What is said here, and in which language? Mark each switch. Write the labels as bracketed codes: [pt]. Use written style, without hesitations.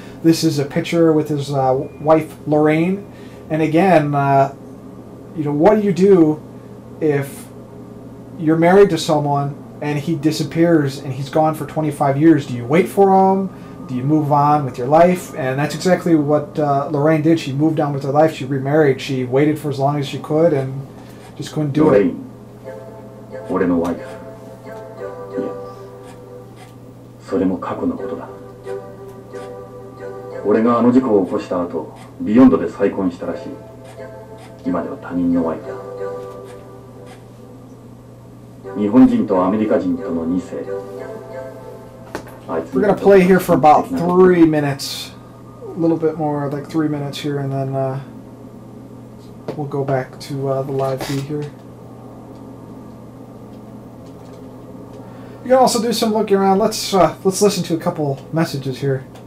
[en] This is a picture with his wife Lorraine. And again, you know, what do you do if you're married to someone and he disappears and he's gone for 25 years? Do you wait for him? Do you move on with your life? And that's exactly what Lorraine did. She moved on with her life. She remarried. She waited for as long as she could and just couldn't do it. [ja] 俺のワイフ。いや、それも過去のことだ。俺があの事故を起こした後、ビヨンドで再婚したらしい。今では他人のワイフだ。日本人とアメリカ人との2世。 [en] We're gonna play here for about 3 minutes, a little bit more, like 3 minutes here, and then we'll go back to the live feed here. You can also do some looking around. Let's listen to a couple messages here.